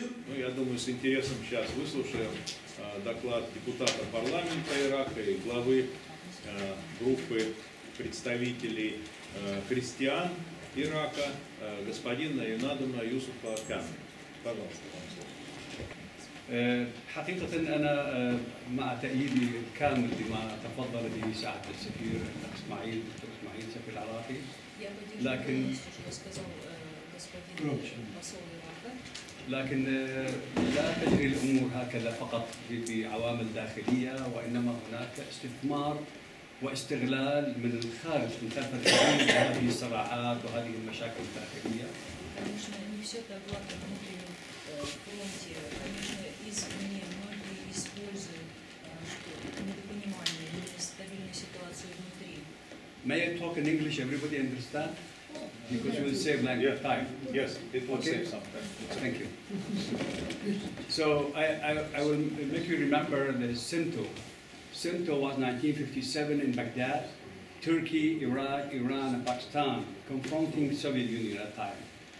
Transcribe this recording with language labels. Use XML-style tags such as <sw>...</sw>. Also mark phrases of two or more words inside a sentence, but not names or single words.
<ru>Ну, я думаю, с интересом сейчас выслушаем доклад депутата парламента Ирака и главы группы представителей христиан Ирака, господина Юнадама Юсефа КАННА. Пожалуйста, вам слово.</ru> <ar>حقيقة أنا مع تأييدي الكامل لما تفضل به سعادة السفير إسماعيل دكتور إسماعيل سفير العراقي. لكن لا تجري الأمور هكذا فقط بعوامل داخلية، وإنما هناك استثمار واستغلال من الخارج من خلف الحدود هذه الصراعات وهذه المشاكل الداخلية.</ar> <ru>Конечно, не все так гладко внутри фронте. Конечно, извне многие используют недопонимание, нестабильную ситуацию внутри.</ru> <en>May I talk in English? Everybody understand? Because you will save language time. Yes, it will save some time. Thank you. So I will make you remember the Sinto. Sinto was 1957 in Baghdad, Turkey, Iraq, Iran, and Pakistan, confronting the Soviet Union at the time.</en>